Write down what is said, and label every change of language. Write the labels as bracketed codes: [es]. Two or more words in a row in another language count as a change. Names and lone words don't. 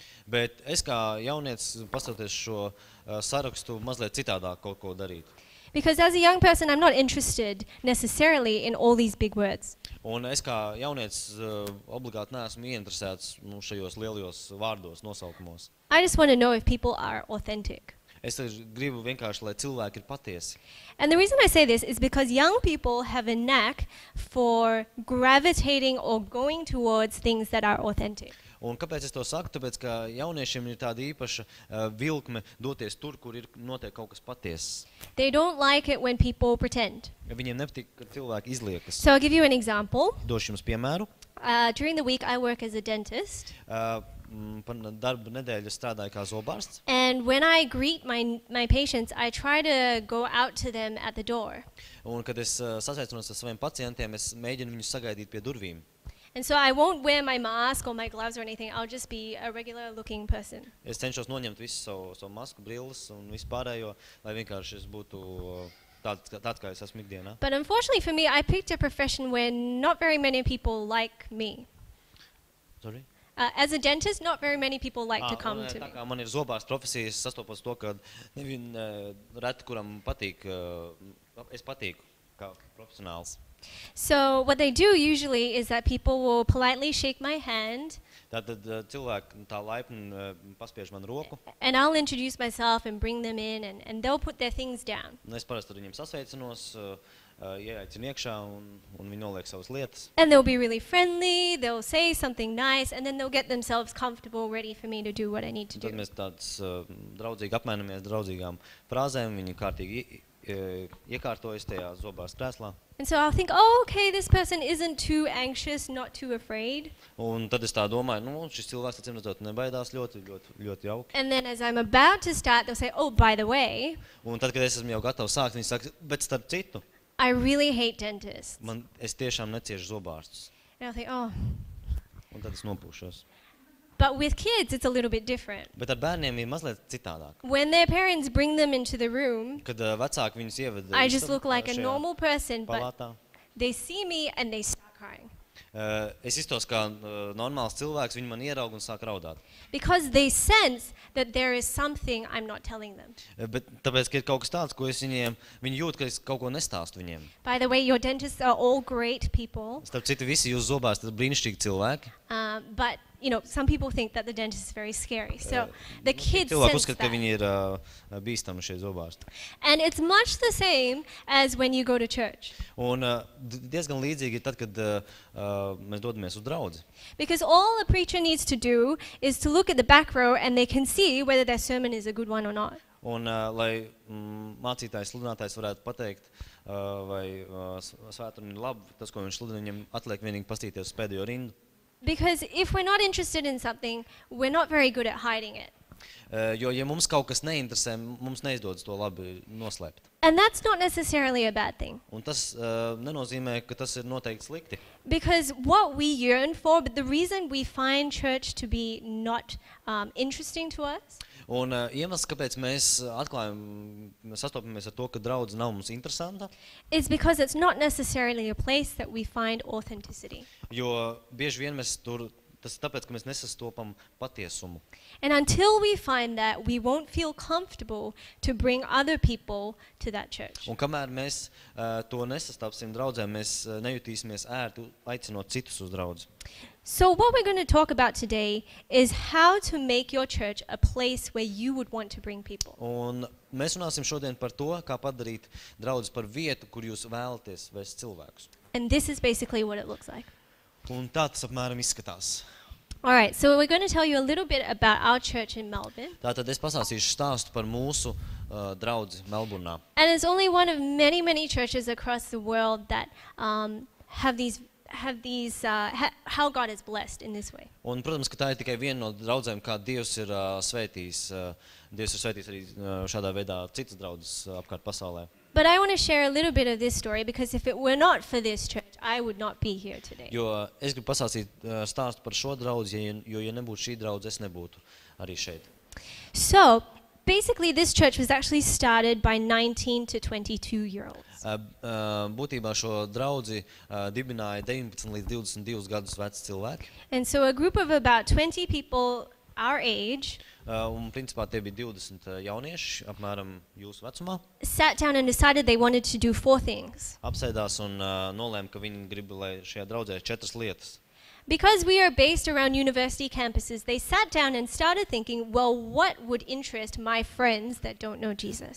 [lv] Bet es kā jaunietis, pastoties šo sarakstu, mazliet citādāk kaut ko darīt. [en] Because as a young person, I'm not interested necessarily in all these big words. [lv] Un es kā jaunietis obligāti neesmu ieinteresēts šajos lielajos vārdos, nosaukumos. [en] I just want to know if people are authentic. [lv] Es gribu vienkārši, lai cilvēki ir patiesi. [en] And the reason I say this is because young people have a knack for gravitating or going towards things that are authentic. [lv] Un kāpēc es to saku? Tāpēc, ka jauniešiem ir tāda īpaša vilkme doties tur, kur ir notiek kaut kas patiesas. [en] They don't like it when people pretend. [lv] Viņiem nepatīk, kad cilvēki izliekas. [en] So I'll give you an example. [lv] Došu jums piemēru. [en] During the week, I work as a dentist. [lv] Darba nedēļu strādāju kā zobārsts. [en] And when I greet my patients, I try to go out to them at the door. [lv] Un, kad es sasveicinos ar saviem pacientiem, es mēģinu viņus sagaidīt pie durvīm. [en] And so I won't wear my mask or my gloves or anything. I'll just be a regular looking person. [lv] Es cenšos noņemt visu savu masku, brilles un visu pārējo, lai vienkārši es būtu tāds kā es esmu ikdienā. [en] But unfortunately for me, I picked a profession where not very many people like me. Sorry? As a dentist, not very many people like to come to [lv] Tā [en] me. [lv] kā man ir zobārsts profesija, es sastopos to, ka nevien reti, kuram patīk, es patīku kā profesionāls. [en] So what they do usually is that people will politely shake my hand. [lv] Tātad cilvēki tā laipni paspiež man roku. [en] And I'll introduce myself and bring them in, and they'll put their things down. [lv] Un es parasti ar viņiem sasveicinos, ieaicinu iekšā un viņi noliek savas lietas. [en] And they'll be really friendly, they'll say something nice, and then they'll get themselves comfortable, ready for me to do what I need to do. [lv] Tad mēs tāds draudzīgi apmainamies draudzīgām frāzēm, viņi kārtīgi iekārtojas tajā zobārsta krēslā. [en] And so I'll think, oh, okay, this person isn't too anxious, not too afraid. [lv] Un tad es tā domāju, šis cilvēks, acīm redzot, nebaidās ļoti jauki. [en] And then as I'm about to start, they'll say, oh, by the way, [lv] Un tad, kad es esmu jau gatavs sākt, viņi saka, bet starp citu, [en] I really hate dentists. [lv] es tiešām neciešu zobārstus. [en] And I'll think, oh. [lv] Un tad es nopūšos. [en] But with kids, it's a little bit different. [lv] Bet ar bērniem ir mazliet citādāk. [en] When their parents bring them into the room, [lv] Kad vecāki viņus ieved [en] I just look like a [lv] šajā [en] normal person, but [lv] palātā. [en] they see me and they start crying. [lv] Es iztos kā normāls cilvēks, viņi man ieraug un sāk raudāt. [en] Because they sense that there is something I'm not telling them. [lv] Bet tāpēc, ka ir kaut kas tāds, ko es viņiem, viņi jūt, ka es kaut ko nestāstu viņiem. [en] By the way, your dentists are all great people, [lv] Starp citu, visi jūs zobārsti ir brīnišķīgi cilvēki. [en] but you know, some people think that the dentist is very scary. So the kids [lv] Cilvēki [en] sense [lv] uzskata, ka [en] that. [lv] viņi ir bīstami šie zobārsti. [en] And it's much the same as when you go to church. [lv] Un diezgan līdzīgi ir tad, kad mēs dodamies uz draudzi. [en] Because all a preacher needs to do is to look at the back row and they can see whether their sermon is a good one or not. [lv] Un, lai mācītājs, sludinātājs varētu pateikt, vai svētumi ir labi, tas, ko viņš sludina, viņam atliek vienīgi pastīties uz pēdējo rindu. [en] Because if we're not interested in something, we're not very good at hiding it. [lv] Jo, ja mums kaut kas neinteresē, mums neizdodas to labi noslēpt. [en] And that's not necessarily a bad thing. [lv] Un tas nenozīmē, ka tas ir noteikti slikti. [en] Because what we yearn for, but the reason we find church to be not interesting to us, [lv] Un iemesls, kāpēc mēs sastopamies ar to, ka draudze nav mums interesanta, [en] is because it's not necessarily a place that we find authenticity. [lv] jo bieži vien mēs tur, tas ir tāpēc, ka mēs nesastopam patiesumu. [en] And until we find that, we won't feel comfortable to bring other people to that church. [lv] Un kamēr mēs to nesastapsim draudzē, mēs nejutīsimies ērti aicinot citus uz draudzi. [en] So what we're going to talk about today is how to make your church a place where you would want to bring people. [lv] Un mēs runāsim šodien par to, kā padarīt draudzes par vietu, kur jūs vēlaties vest cilvēkus. [en] And this is basically what it looks like. [lv] Un tā tas apmēram izskatās. [en] All right, so we're going to tell you a little bit about our church in Melbourne. [lv] Tātad es pasāstīšu stāstu par mūsu draudzi Melburnā. [en] And it's only one of many, many churches across the world that how God is blessed in this way. [lv] Un, protams, ka tā ir tikai viena no draudzēm, kā Dievs ir svētījis. Dievs ir svētījis arī šādā veidā citas draudzes apkārt pasaulē. [en] But I want to share a little bit of this story because if it were not for this church, I would not be here today. [lv] Jo es gribu pasāstīt stāstu par šo draudzi, jo ja nebūtu šī draudze, es nebūtu arī šeit. [en] So, basically this church was actually started by 19 to 22-year-olds. [lv] Būtībā šo draudzi dibināja 19 līdz 22 gadus veci cilvēki. [en] And so a group of about 20 people our age [lv] Un principā tie bija 20 jaunieši, apmēram jūsu vecumā. [en] sat down and decided they wanted to do 4 things. [lv] Apsēdās un nolēma, ka viņi grib, lai šajā draudzē ir 4 lietas. [en] Because we are based around university campuses, they sat down and started thinking, well, what would interest my friends that don't know Jesus?